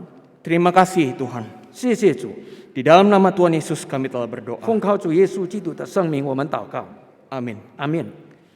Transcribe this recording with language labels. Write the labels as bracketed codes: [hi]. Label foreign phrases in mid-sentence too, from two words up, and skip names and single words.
[id] Terima kasih Tuhan. [zh] 谢谢主， [id] Di dalam nama Tuhan Yesus kami telah berdoa. [zh] 奉靠主耶稣基督的圣名，我们祷告， [id] Amin. [zh] 阿门。